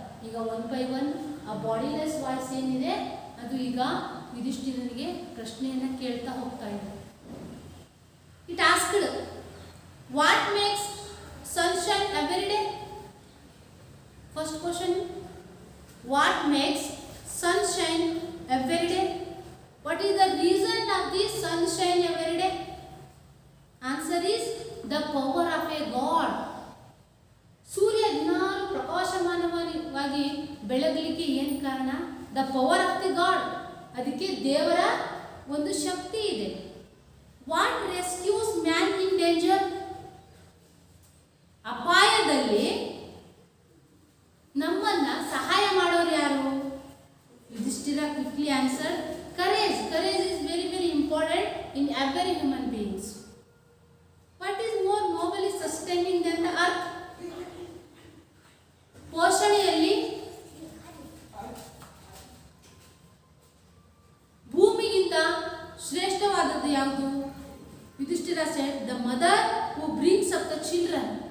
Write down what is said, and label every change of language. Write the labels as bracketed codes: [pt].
[kn] ಈಗ one by one ಆ bodiless voice ಏನಿದೆ ಅದು ಈಗ ಯುಧಿಷ್ಠಿರನಿಗೆ ಪ್ರಶ್ನೆಯನ್ನು ಕೇಳ್ತಾ ಹೋಗ್ತಾ ಇದೆ. [en] It asked, what makes sunshine every day? First question, what makes sunshine every day? What is the reason of this sunshine every day? Answer is the power of a God. [kn] ಸೂರ್ಯ ದಿನಾಲು ಪ್ರಕಾಶಮಾನವಾಗಿ ಬೆಳಗಲಿಕ್ಕೆ ಏನು ಕಾರಣ? [en] The power of the god. [kn] ಅದಕ್ಕೆ ದೇವರ ಒಂದು ಶಕ್ತಿ ಇದೆ. [en] What rescues man in danger? [kn] ಅಪಾಯದಲ್ಲಿ ನಮ್ಮನ್ನ ಸಹಾಯ ಮಾಡೋರು ಯಾರು? [en] Yudhishthira quickly answered, courage. Courage is very, very important in every human beings. What is more nobly sustaining than the earth? [kn] ಪೋಷಣೆಯಲ್ಲಿ ಭೂಮಿಗಿಂತ ಶ್ರೇಷ್ಠವಾದದ್ದು ಯಾವುದು? [en] Yudhishthira said, the mother who brings up the children.